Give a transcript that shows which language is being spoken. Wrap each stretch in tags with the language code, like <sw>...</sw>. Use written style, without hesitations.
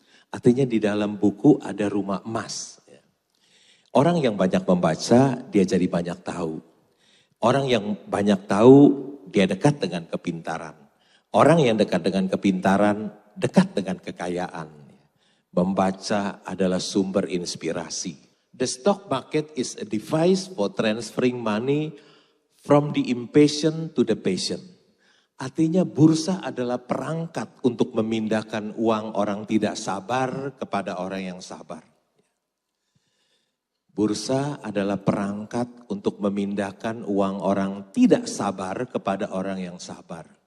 <id>Artinya di dalam buku ada rumah emas. Ya. Orang yang banyak membaca, dia jadi banyak tahu. Orang yang banyak tahu, dia dekat dengan kepintaran. Orang yang dekat dengan kepintaran, dekat dengan kekayaan. Membaca adalah sumber inspirasi.</id> <en>The stock market is a device for transferring money from the impatient to the patient.</en> <id>Artinya bursa adalah perangkat untuk memindahkan uang orang tidak sabar kepada orang yang sabar. Bursa adalah perangkat untuk memindahkan uang orang tidak sabar kepada orang yang sabar.</id>